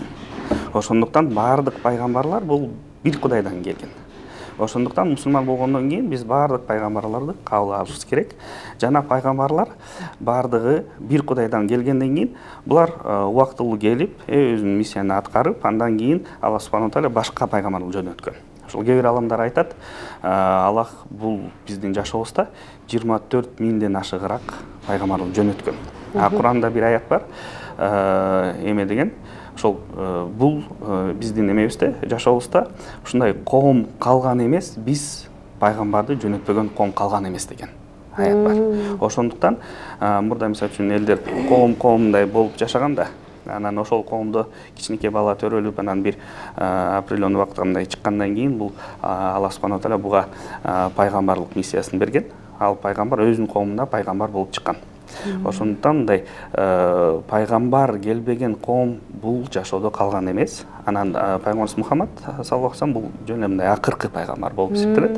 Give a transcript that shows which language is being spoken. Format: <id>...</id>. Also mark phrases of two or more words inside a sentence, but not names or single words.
<ky>Ошондуктан бардык пайгамбарлар бул бир Кудайдан келген. Ошондуктан мусулман болгондон кийин биз бардык пайгамбарларды кабыл алышыбыз керек. Жана пайгамбарлар бардыгы бир Кудайдан келгенден кийин булар убактылуу келип, өзүнүн миссияны аткарып, андан кийин</ky> <ar>الله سبحانه تعالى</ar> <ky>башка пайгамбарды жөнөткөн. Ошол кээ бир аламдар айтат, Аллах бул биздин жашообузда 24 миңден ашыгыраак пайгамбарды жөнөткөн. Куранда бир аят бар. Эме деген ошол бул биздин эмебизде жашообузда ушундай коом калган эмес, биз пайгамбарды жөнөтпөгөн коом калган эмес деген аят бар. Ошондуктан мурда мисалы үчүн элдер коомдай болуп жашаганда, анан ошол коомдо кичинекей бала төрөлүп, анан бир определенный убакытка мындай чыккандан кийин бул</ky> <ar>الله سبحانه تعالى</ar> <ky>буга пайгамбарлык миссиясын берген. Ал пайгамбар өзүнүн коомуна пайгамбар болуп чыккан. Ошондуктан мындай пайгамбар келбеген коом бул жашоодо калган эмес. Анан пайгамбарыбыз Мухаммад</ky> <ar>صلى الله عليه وسلم</ar> <ky>бул жөн мындай акыркы пайгамбар болуп эсептелет.</ky>